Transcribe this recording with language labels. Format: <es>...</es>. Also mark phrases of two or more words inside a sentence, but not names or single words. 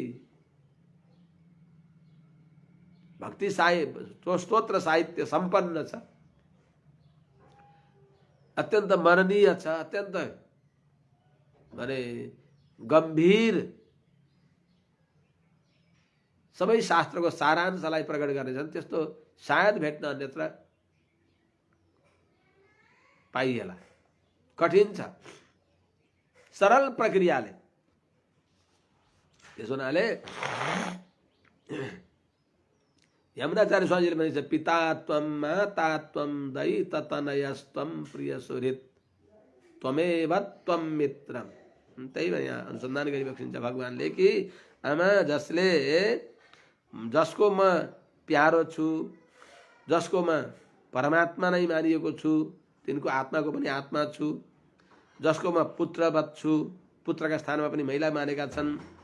<ne>भक्ति साहित्य स्तोत्र साहित्य सम्पन्न छ, अत्यन्त मननीय छ, अत्यन्त माने गम्भीर सबै शास्त्रको सारांशलाई प्रकट गर्नेछन्, त्यस्तो सायद भेट्न अन्यत्र पाइएला, कठिन छ सरल प्रक्रियाले। त्यसो हुनाले यमुनाचार्य स्वामीजीले भनेको छ</ne> <sa>पितात्वम मातात्वम दयित तनयस्तम प्रिय सुहृद त्वमेव त्वम मित्रम।</sa> <ne>त्यही भने यहाँ अनुसन्धान गरिबक्सिन्छ भगवानले कि आमा जसको म प्यारो छु, जसको म परमात्मा नै मानिएको छु, तिनको आत्माको पनि आत्मा छु, जसको म पुत्रवत छु, पुत्रका स्थानमा पनि महिला मानेका छन्,</ne>